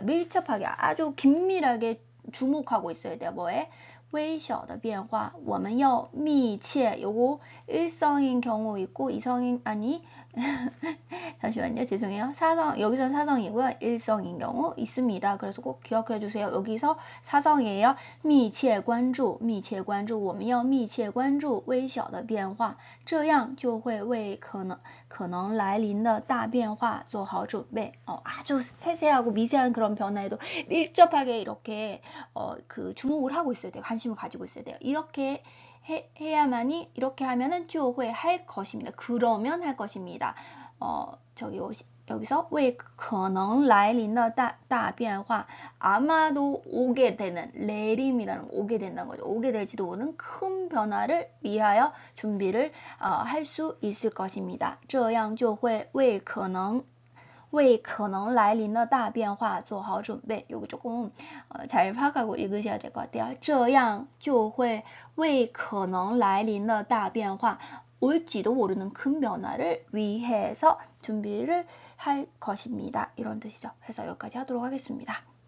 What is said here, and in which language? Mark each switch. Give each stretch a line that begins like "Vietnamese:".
Korean: 밀접하게 아주 긴밀하게 주목하고 있어야 돼요. 뭐에?
Chinese: 微小的变化我们要密切
Korean: 요거 일성인 경우 있고 이성인 아니 잠시만요. 죄송해요. 여기선 사성이고요. 일성인 경우 있습니다. 그래서 꼭 기억해 주세요. 여기서 사성이에요.
Chinese: 密切关注我们要密切关注微小的变化这样就会为可能来临的大变化做好准备
Korean: 아주 세세하고 미세한 그런 변화에도 밀접하게 이렇게 그 주목을 하고 있어야 돼요. 관심을 가지고 있어야 돼요. 이렇게 이렇게 하면은 就会 할 것입니다. 그러면 할 것입니다. 저기 여기서
Chinese: 为可能来临的大变化
Korean: 아마도 오게 되는 내림이라는 오게 된다는 거죠. 오게 될지도 모르는 큰 변화를 위하여 준비를 할 수 있을 것입니다.
Chinese: 这样就会为可能来临的大变化做好准备.
Korean: 요거 조금 잘 파악하고 읽으셔야 될 것 같아요.
Chinese: 这样就会为可能来临的大变化
Korean: 올지도 모르는 큰 변화를 위해서 준비를 할 것입니다. 이런 뜻이죠. 그래서 여기까지 하도록 하겠습니다.